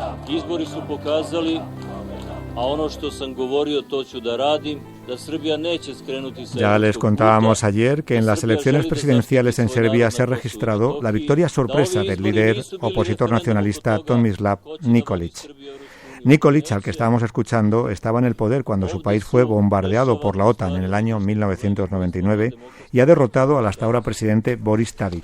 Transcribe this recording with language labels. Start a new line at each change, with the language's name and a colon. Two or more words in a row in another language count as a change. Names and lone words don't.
Serbian: Izbori su pokazali, a ono što sam govorio to ću da radim.
Spanish: Ya les contábamos ayer que en las elecciones presidenciales en Serbia se ha registrado la victoria sorpresa del líder opositor nacionalista Tomislav Nikolic. Nikolic, al que estábamos escuchando, estaba en el poder cuando su país fue bombardeado por la OTAN en el año 1999 y ha derrotado al hasta ahora presidente Boris Tadic.